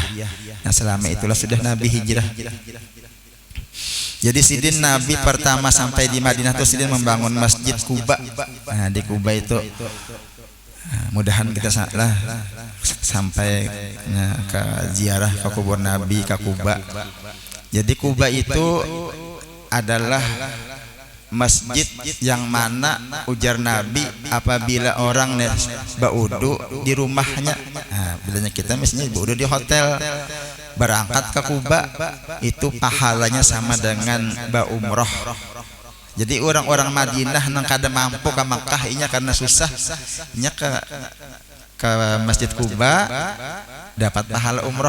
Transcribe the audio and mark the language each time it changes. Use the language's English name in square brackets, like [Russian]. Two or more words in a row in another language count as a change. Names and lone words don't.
[Indonesian] Nah selama itulah sudah Nabi hijrah. Jadi Sidin Nabi pertama sampai di Madinah itu Sidin membangun masjid Kuba. Nah di Kuba itu mudahan kita sampai ke ziarah ke kubur Nabi ke Kuba. Jadi Kuba itu adalah masjid yang mana ujar Nabi apabila orang baudu di rumahnya. Nah, bilanya kita misalnya baudu di hotel, berangkat ke Kuba itu pahalanya sama dengan umroh. Jadi orang-orang Madinah nang kada mampu ke Makkah inya karena susah nya ke Masjid Kuba dapat pahala umroh.